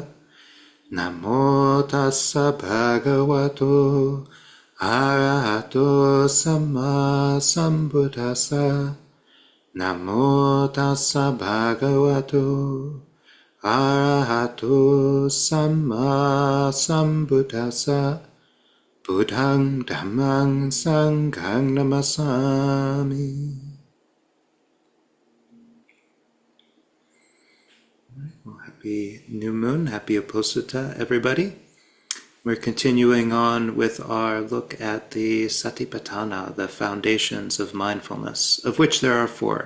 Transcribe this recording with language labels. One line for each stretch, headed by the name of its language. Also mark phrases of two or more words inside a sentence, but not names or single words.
Pali: Namo tassa bhagavato arahato samma sambuddhassa. Namo tassa bhagavato arahato samma sambuddhassa. Buddhang dhammang sanghang namasami.
English: Well, happy new moon, happy Uposatha, everybody. We're continuing on with our look at the Satipatthana, the foundations of mindfulness, of which there are four.